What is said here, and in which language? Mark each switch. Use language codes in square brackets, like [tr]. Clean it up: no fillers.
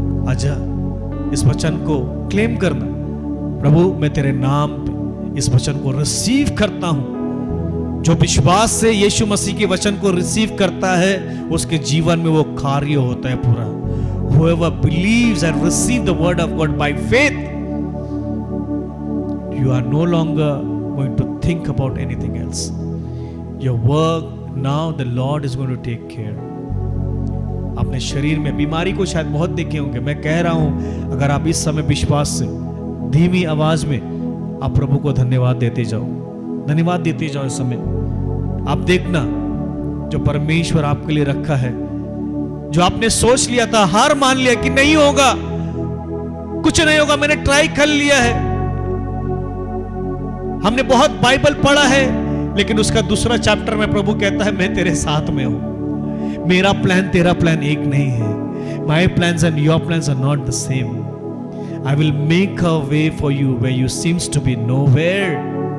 [hi] आजा इस वचन को क्लेम करना। प्रभु, मैं तेरे नाम पे इस वचन को रिसीव करता हूं। जो विश्वास से यीशु मसीह के वचन को रिसीव करता है, उसके जीवन में वो कार्य होता है पूरा। [en] whoever believes and receive the word of God by faith, you are no longer going to think about anything else. Your work now the Lord is going to take care. [hi] अपने शरीर में बीमारी को शायद बहुत देखे होंगे, मैं कह रहा हूं अगर आप इस समय विश्वास से धीमी आवाज में आप प्रभु को धन्यवाद देते जाओ, धन्यवाद देते जाओ इस समय। आप देखना जो परमेश्वर आपके लिए रखा है, जो आपने सोच लिया था, हार मान लिया कि नहीं होगा, कुछ नहीं होगा, मैंने ट्राई कर लिया है, हमने बहुत बाइबल पढ़ा है, लेकिन उसका दूसरा चैप्टर में प्रभु कहता है मैं तेरे साथ में हूं, मेरा प्लान तेरा प्लान एक नहीं है, [en] My plans and your plans are not the same, I will make a way for you where you seems to be nowhere.